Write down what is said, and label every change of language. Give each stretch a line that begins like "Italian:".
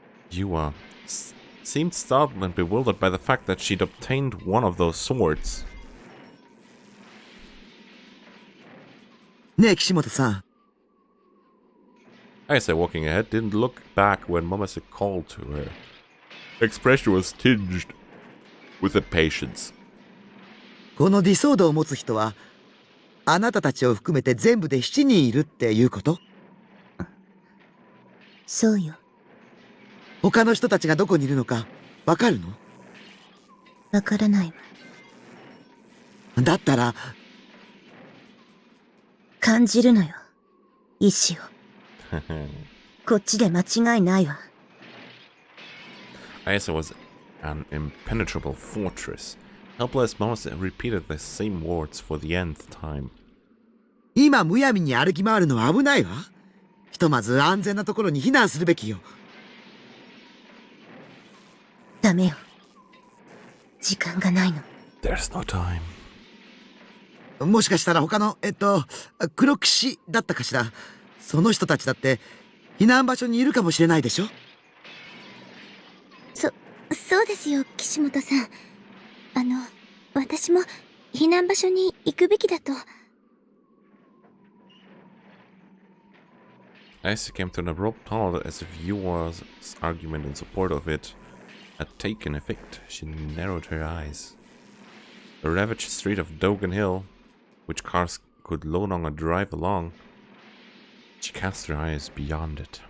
English: Yua seemed startled and bewildered by the fact that she'd obtained one of those swords.
Japanese: ねえ岸本さん、
English: Ayase, walking ahead, didn't look back when Momasa called to her. Her expression was tinged with impatience.
Japanese: このディソードを持つ人はあなたたちを含めて全部で7人いるっていうこと？そうよ。他の人たちがどこにいるのかわかるの？わからないわ。だったら感じるのよ。意志を。こっちで間違いないわ。
English: Ayase was an impenetrable fortress. Helpless Momasa repeated the same words for the nth time.
Japanese: 今むやみに歩き回るのは危ないわ。ひとまず安全なところに避難するべきよ。ダメよ。時間がないの。
English: There's no time.
Japanese: もしかしたら他の黒騎士だったかしら。その人たちだって避難場所にいるかもしれないでしょ。そうですよ、岸本さん。私も避難場所に行くべきだと。
English: Ayase came to an abrupt halt as if Yua's argument in support of it had taken effect. She narrowed her eyes. The ravaged street of Dogan Hill, which cars could no longer drive along, she cast her eyes beyond it.